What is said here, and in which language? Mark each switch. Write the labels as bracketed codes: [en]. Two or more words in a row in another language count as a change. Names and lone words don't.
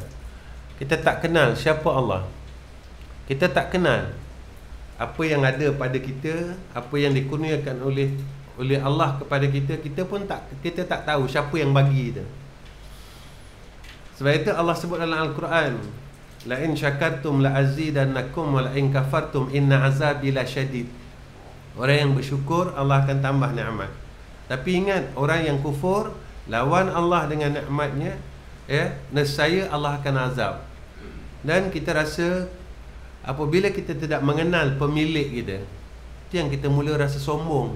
[ms] Kita tak kenal siapa Allah. Kita tak kenal apa yang ada pada kita, apa yang dikurniakan oleh Allah kepada kita. Kita tak tahu siapa yang bagi kita. Sebab itu Allah sebut dalam Al-Quran, [ar] لئن شكرتم لأزيدنكم ولئن كفرتم إن عذابي لشديد. [ms] Orang yang bersyukur, Allah akan tambah nikmat. Tapi ingat, orang yang kufur, lawan Allah dengan nikmatnya, nescaya Allah akan azab. Dan kita rasa apabila kita tidak mengenal pemilik kita, Itu yang kita mula rasa sombong.